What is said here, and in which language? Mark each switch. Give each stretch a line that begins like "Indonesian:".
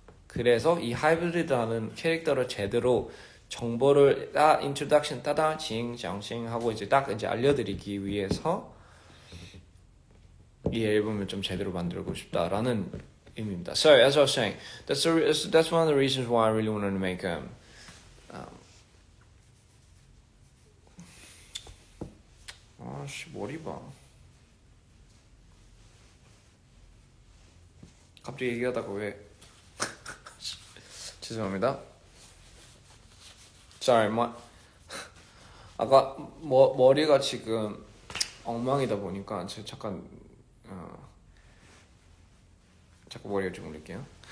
Korean: 그래서 이 하이브리드라는 캐릭터를 제대로 정보를 인트로덕션 따다 징장싱 하고 이제 딱 이제 알려드리기 위해서 이 앨범을 좀 제대로 만들고 싶다라는 의미입니다.
English: So as I was saying, that's one of the reasons why I really wanted to make
Korean: 머리 봐. 갑자기 얘기하다가 왜 죄송합니다. Sorry, 아까 머리가 지금 엉망이다 보니까 제가 잠깐 머리를 좀 올릴게요.